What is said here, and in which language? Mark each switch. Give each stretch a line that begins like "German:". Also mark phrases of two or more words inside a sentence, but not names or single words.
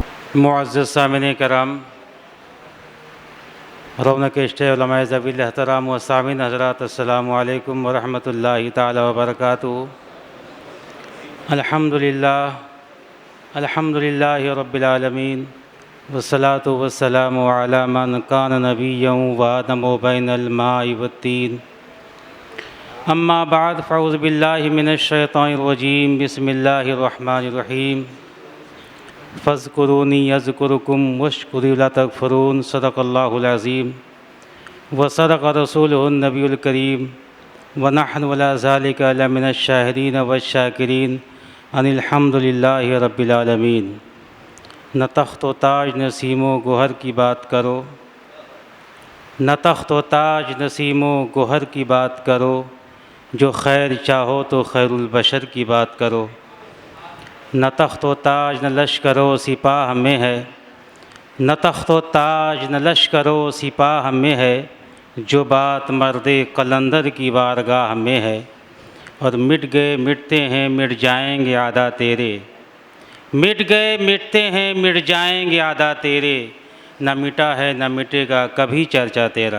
Urdu: معزز سامعین کرام، رونق عشق علمائے ذی احترام و سامعین حضرات,
Arabic: السلام عليكم و رحمة الله تعالى و بركاته. الحمد لله رب العالمين والصلاة والسلام على من كان نبيا وآدم بين الماء والطين. أما بعد فأعوذ بالله من الشيطان الرجيم. بسم الله الرحمن الرحيم۔ فاذكروني أذكركم واشكروا لا تكفرون. صدق الله العظيم وصدق رسوله النبي الكريم ونحن على ذلك لمن الشاهدين والشاكرين. ان الحمد لله رب العالمين.
Urdu: نہ تخت و تاج نسیمو گوہر کی بات کرو، نہ تخت و تاج نسیمو گوہر کی بات کرو، جو خیر چاہو تو خیر البشر کی بات کرو. نہ تخت و تاج نہ لشکرو سپاہ میں ہے، نہ تخت و تاج نہ لشکرو سپاہ میں ہے، جو بات مردِ قلندر کی بارگاہ میں ہے. اور مٹ گئے مٹتے ہیں مٹ جائیں گے اعدا تیرے، مٹ گئے مٹتے ہیں مٹ جائیں گے اعدا تیرے، نہ مٹا ہے نہ مٹے گا کبھی چرچا تیرا.